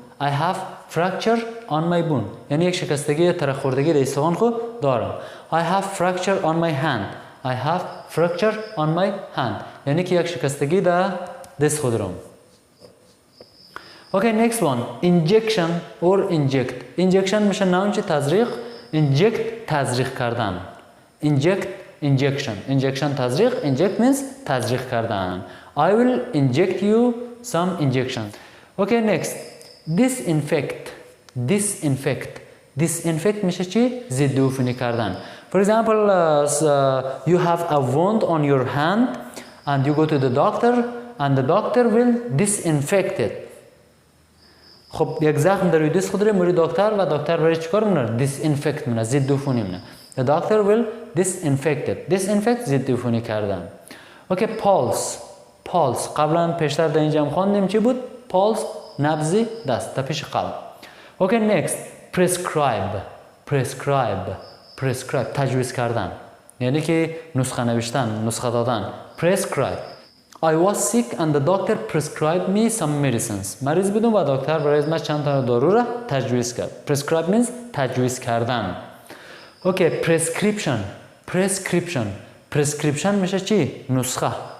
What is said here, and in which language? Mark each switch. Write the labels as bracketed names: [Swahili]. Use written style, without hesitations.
[English] I have fracture on my bone. [Persian] یعنی یک شکستگی ترخوردگی در استخوان خود دارم. [English] I have fracture on my hand. I have fracture on my hand. [Persian] یعنی که یک شکستگی در دست خود دارم. [English] Okay, next one. Injection or inject. [Persian] Injection میشه نام چه تزریق. Inject تزریق کردن. [English] Inject injection. Injection تزریق. Inject means تزریق کردن. I will inject you some injections. Okay, next. Disinfect. Disinfect. [Persian] Disinfect میشه چی؟ ضد عفونی کردن. [English] For example, you have a wound on your hand and you go to the doctor and the doctor will disinfect it. [Persian] خب یک زخم در روی دست خود داره میری دکتر و دکتر برای چیکار میکنه؟ دیسینفکت میکنه، ضد عفونی میکنه. [English] The doctor will disinfect it. [Persian] Disinfect ضد عفونی کردن. اوکی، pulse. pulse قبلا پیشتر در اینجا هم خواندیم چی بود؟ pulse نبض دست در پیش قلب. [English] Okay, next. prescribe. prescribe. [Persian] prescribe تجویز کردن، یعنی که نسخه نوشتن، نسخه دادن. [English] prescribe. I was sick and the doctor prescribed me some medicines. [Persian] مریض بودم و دکتر برای من چند تا دارو را تجویز کرد. [English] Prescribe means تجویز کردن. Okay, prescription. Prescription. [Persian] Prescription میشه چی؟ نسخه.